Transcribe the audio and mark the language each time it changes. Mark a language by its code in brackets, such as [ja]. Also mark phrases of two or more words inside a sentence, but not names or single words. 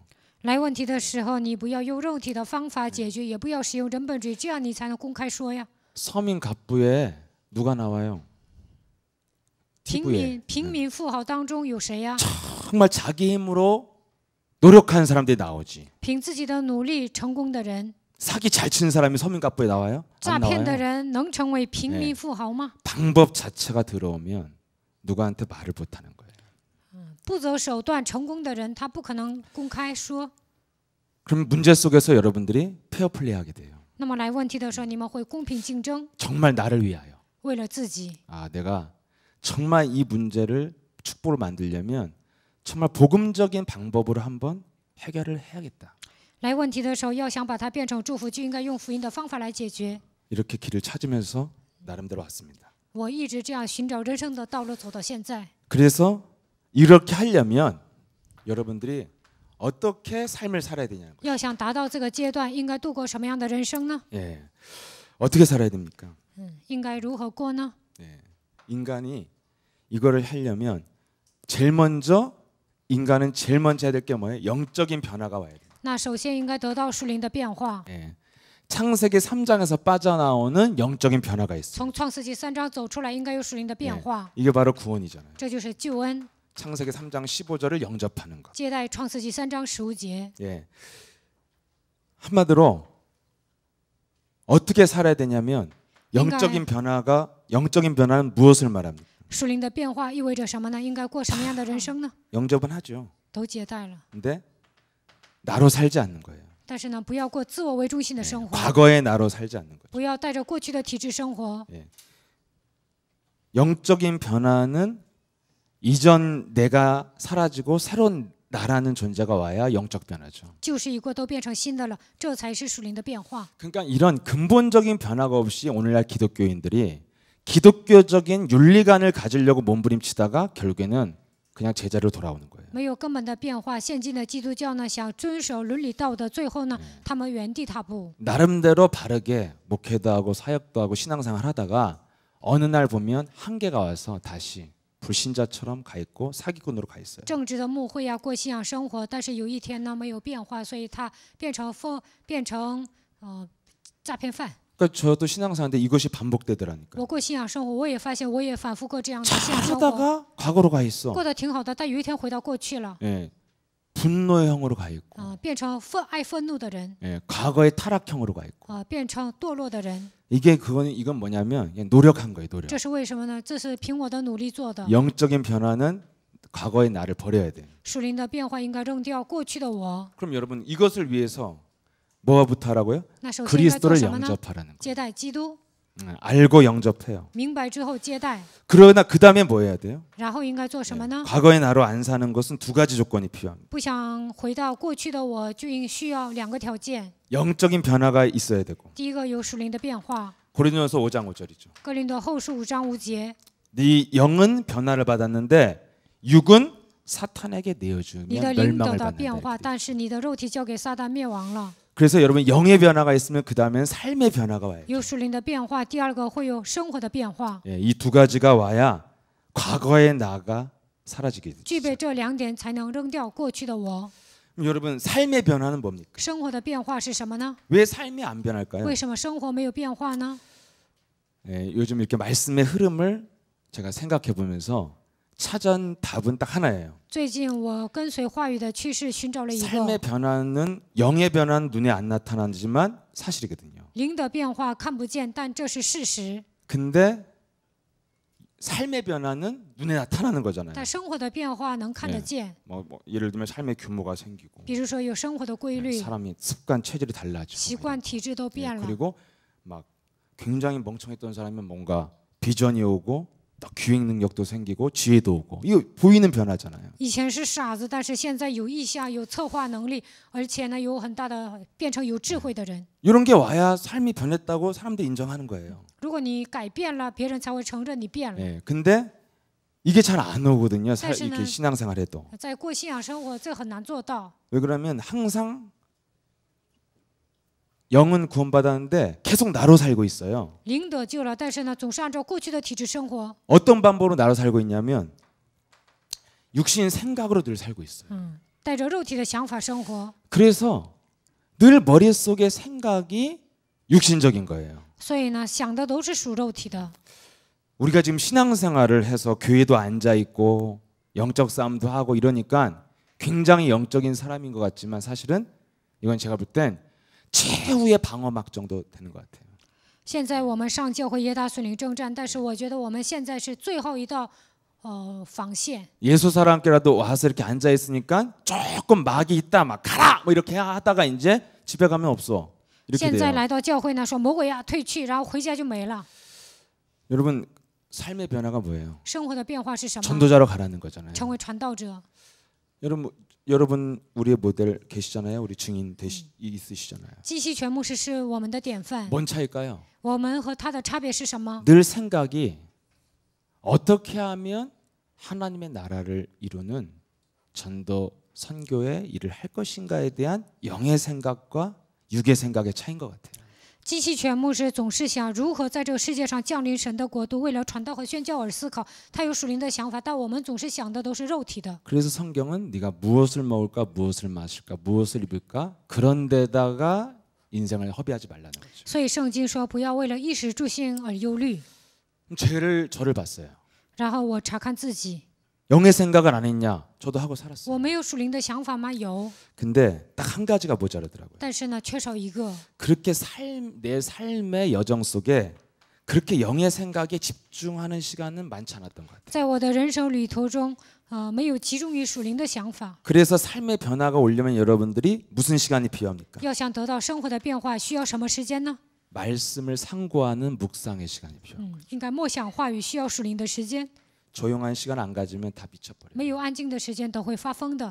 [zh] 来问题的时候，你不要用肉体的方法解决，也不要使用人本主义，这样你才能公开说呀。 [ko] 서민 갑부에 누가 나와요? [zh] 平民富豪当中有谁呀？ [ko] 정말 자기 힘으로 노력한 사람들이 나오지. [zh] 凭自己的努力成功的人， [ko] 사기 잘 치는 사람이 서민 갑부에 나와요? [zh] 诈 [ko] 안 [zh] 骗的 [ko] 나와요. [zh] 人能成为平民富豪吗？ [ko] 방법 자체가 들어오면 누구한테 말을 못하는 거예요. [zh] 不择手段成功的人，他不可能公开说。 [ko] 그럼 문제 속에서 여러분들이 페어플레이하게 돼요. [zh] 那么来问题的时候，你们会公平竞争， [ko] 정말 나를 위하여. [zh] 为了自己。 [ko] 내가 정말 이 문제를 축복을 만들려면 정말 복음적인 방법으로 한번 해결을 해야겠다. [zh] 来问题的时候，要想把它变成祝福，就应该用福音的方法来解决。 [ko] 이렇게 길을 찾으면서 나름대로 왔습니다. [zh] 我一直这样寻找人生的道路，走到现在。 [ko] 그래서 이렇게 하려면 여러분들이 어떻게 삶을 살아야 되냐는 거예요. [zh] 要想达到这个阶段，应该度过什么样的人生呢？ [ko] 어떻게 살아야 됩니까? [zh] 应该如何过呢？ [ko] 인간이 이거를 하려면 제일 먼저 인간은 제일 먼저 해야 될 게 뭐예요? 영적인 변화가 와야 돼요. [zh] 那首先应该得到属灵的变化。 [ko] 창세기 3장에서 빠져나오는 영적인 변화가 있어요. [zh] 从创世纪3章走出来，应该有属灵的变化， [ko] 이게 바로 구원이잖아요. [zh] 这就是救恩。 [ko] 창세기 3장 15절을 영접하는 것. [zh] 接待创世纪3章15节。 [ko] 한마디로 어떻게 살아야 되냐면 영적인 변화는 무엇을 말합니까? [zh] 属灵的变化意味着什么呢？应该过什么样的人生呢？ [ko] 영접은 하죠. [zh] 都接待了， [ko] 근데 나로 살지 않는 거예요. [zh] 但是呢，不要过自我为中心的生活， [ko] 과거의 나로 살지 않는 거죠. [zh] 不要带着过去的体制生活。 [ko] 영적인 변화는 이전 내가 사라지고 새로운 나라는 존재가 와야 영적 변화죠. [zh] 旧事已过，都变成新的了，这才是属灵的变化。 [ko] 그러니까 이런 근본적인 변화가 없이 오늘날 기독교인들이 기독교적인 윤리관을 가지려고 몸부림치다가 결국에는 그냥 제자리로 돌아오는 거예요. [zh] 没有根本的变化，现今的基督教呢，想遵守伦理道德，最后呢，他们原地踏步。 [ko] 나름대로 바르게 목회도 하고 사역도 하고 신앙생활 하다가 어느 날 보면 한계가 와서 다시 불신자처럼 가 있고 사기꾼으로 가 있어요. [zh] 正直的牧会呀，过信仰生活，但是有一天呢，没有变化，所以他变成诈骗犯。 [ko] 그러니까 저도 신앙생활인데 이것이 반복되더라니까요. [zh] 我过信仰生活，我也发现我也反复过这样的信仰生活， [ko] 하다가 과거로 가 있어. [zh] 过得挺好的，但有一天回到过去了， [ko] 분노의 형으로 가 있고, [zh] 变成爱愤怒的人， [ko] 과거의 타락형으로 가 있고. [zh] 变成堕落的人。 [ko] 이건 뭐냐면 그냥 노력한 거예요, 노력. [zh] 这是为什么呢？这是凭我的努力做的。 [ko] 영적인 변화는 과거의 나를 버려야 돼. [zh] 属灵的变化应该扔掉过去的我。 [ko] 그럼 여러분 이것을 위해서 뭐부터 하라고요? [zh] 那首先应该做 [ko] 그리스도를 [zh] 什么呢？ [ko] 영접하라는 거. [zh] 接待基督， [ko] 알고 영접해요. [zh] 明白之后接待， [ko] 그러나 그 다음에 뭐 해야 돼요? [zh] 然后应该做什么呢？ [ko] 과거의 나로 안 사는 것은 두 가지 조건이 필요합니다. [zh] 不想回到过去的我，就需要2个条件。 [ko] 영적인 변화가 있어야 되고, [zh] 第一个有属灵的变化， [ko] 고린도전서 5장 5절이죠. [zh] 哥林多后书5章5节， [ko] 네 영은 변화를 받았는데 육은 사탄에게 [zh] 你的 [ko] 내어주면 [zh] 灵得 [ko] 멸망을 [zh] 到变化， [ko] 받는다. [zh] 但是你的肉体交给撒旦灭亡了。 [ko] 그래서 여러분 영의 변화가 있으면 그 다음엔 삶의 변화가 와요. [zh] 有属灵的变化，第二个会有生活的变化。 [ko] 이 두 가지가 와야 과거의 나가 사라지게 되죠. [zh] 具备这2点，才能扔掉过去的我。 [ko] 그럼 여러분 삶의 변화는 뭡니까? [zh] 生活的变化是什么呢？ [ko] 왜 삶이 안 변할까요? [zh] 为什么生活没有变化呢？ [ko] 요즘 이렇게 말씀의 흐름을 제가 생각해 보면서 찾은 답은 딱 하나예요. [zh] 最近我跟随话语的趋势，寻找了一 [ko] 삶의 [zh] 个 [ko] 변화는 영의 변화는 눈에 안 나타나지만 사실이거든요. [zh] 灵的变化看不见，但这是事实。 [ko] 근데 삶의 변화는 눈에 나타나는 거잖아요. [zh] 但生活的变化能看得见， [ko] 뭐 예를 들면 삶의 규모가 생기고 [zh] 比如说有生活的规律、 [ko] 사람이 습관 체질이 [zh] 习 [ko] 달라지고 [zh] 惯、体质都变了。 [ko] 그리고 막 굉장히 멍청했던 사람은 뭔가 비전이 오고 또 기획 능력도 생기고 지혜도 오고 이거 보이는 변화잖아요. [zh] 以前是傻子，但是现在有意向、有策划能力，而且呢有很大的变成有智慧的人。 [ko] 이런 게 와야 삶이 변했다고 사람들이 인정하는 거예요. [zh] 如果你改变了，别人才会承认你变了。 [ko] 근데 이게 잘 안 오거든요. 사실은- 이렇게 신앙생활해도. [zh] 在过信仰生活，这很难做到。 [ko] 왜 그러면 항상 영은 구원받았는데 계속 나로 살고 있어요. [zh] 灵得救了，但是呢，总是按照过去的体质生活。 [ko] 어떤 방법으로 나로 살고 있냐면 육신 생각으로 늘 살고 있어요. [zh] 带着肉体的想法生活， [ko] 그래서 늘 머릿속에 생각이 육신적인 거예요. [zh] 所以呢，想的都是属肉体的。 [ko] 우리가 지금 신앙생활을 해서 교회도 앉아 있고 영적 싸움도 하고 이러니까 굉장히 영적인 사람인 것 같지만 사실은 이건 제가 볼 땐 최후의 방어막 정도 되는 것 같아요. [zh] 现在我们上教会耶大属灵征战，但是我觉得我们现在是最后一道防线。 [ko] 예수 사람께라도 와서 이렇게 앉아 있으니까 조금 막이 있다 막 가라 뭐 이렇게 하다가 이제 집에 가면 없어. 이렇게 [zh] 现在 [ko] 돼요. [zh] 来到教会呢，说魔鬼呀退去，然后回家就没了。 [ko] 여러분 삶의 변화가 뭐예요? [zh] 生活的变化是什么？ [ko] 전도자로 가라는 거잖아요. [zh] 成为传道者。 [ko] 여러분 우리의 모델 계시잖아요. 우리 증인 있으시잖아요. [zh] 基西全牧师是我们的典范。 [ko] 뭔 차일까요? [zh] 我们和他的差别是什么？ [ko] 늘 생각이 어떻게 하면 하나님의 나라를 이루는 전도 선교의 일을 할 것인가에 대한 영의 생각과 육의 생각의 차이인 것 같아요. [zh] 基西全牧师总是想如何在这个世界上降临神的国度，为了传道和宣教而思考。他有属灵的想法，但我们总是想的都是肉体的。 [ko] 그래서 성경은 네가 무엇을 먹을까, 무엇을 마실까, 무엇을 입을까 그런 데다가 인생을 허비하지 말라는 거죠. [zh] 所以圣经说，不要为了衣食住行而忧虑。 [ko] 저를 봤어요. [zh] 然后我查看自己， [ko] 영의 생각을 안 했냐? 저도 하고 살았어요. [zh] 我没有属灵的想法吗？有， [ko] 근데 딱 한 가지가 모자라더라고요. [zh] 但是呢，缺少一个。 [ko] 그렇게 내 삶의 여정 속에 그렇게 영의 생각에 집중하는 시간은 많지 않았던 것 같아요. [zh] 在我的人生旅途中，没有集中于属灵的想法。 [ko] 그래서 삶의 변화가 오려면 여러분들이 무슨 시간이 필요합니까? [zh] 要想得到生活的变化，需要什么时间呢？ [ko] 말씀을 상고하는 묵상의 시간이 필요합니다. [zh] 应该默想话语，需要属灵的时间。 [ko] 조용한 시간 안 가지면 다 미쳐버려요. [zh] 没有安静的时间，都会发疯的。